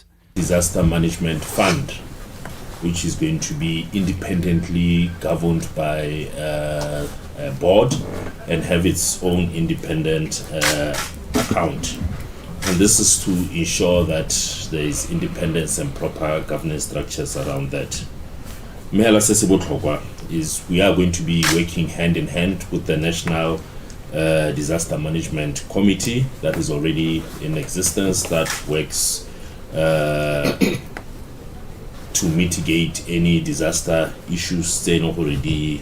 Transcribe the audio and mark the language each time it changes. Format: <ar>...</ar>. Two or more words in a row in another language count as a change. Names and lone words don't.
<en>Disaster Management Fund, which is going to be independently governed by a board and have its own independent account. And this is to ensure that there is independence and proper governance structures around that.</en> <tn>Mehela se se botlhokwa</tn> <en>is we are going to be working hand in hand with the National Disaster Management Committee that is already in existence, that works to mitigate any disaster issues already.</en>